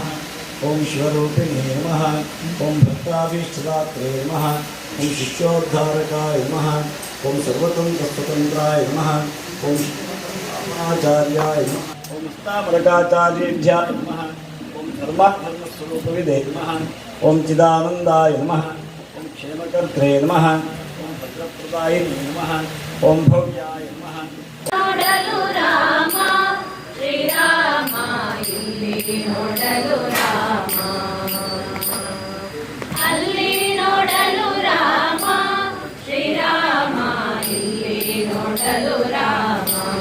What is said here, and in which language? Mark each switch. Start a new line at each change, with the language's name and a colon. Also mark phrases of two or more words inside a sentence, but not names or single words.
Sanskrit: ओम शिवरूपिणे नमः ओम भक्ताभीष्टदात्रे नमः ओम शिष्योद्धारकाय नमः ओम सर्वतन्त्रस्वतन्त्राय नमः ओम आचार्याय नमः ओम स्थापरकाचार्येभ्याय नमः ओम धर्मस्वरूपविदे नमः ओम चिदानन्दाय नमः ओम क्षेमकर्त्रे नमः ओम भद्रप्रदायिने नमः ओम भव्याय नमः
Kannada: ನೋಡಲು ರಾಮ ಶ್ರೀರಾಮ ಇಲ್ಲಿ ನೋಡಲು ರಾಮ ಅಲ್ಲಿ ನೋಡಲು ರಾಮ ಶ್ರೀರಾಮ ಇಲ್ಲಿ ನೋಡಲು ರಾಮ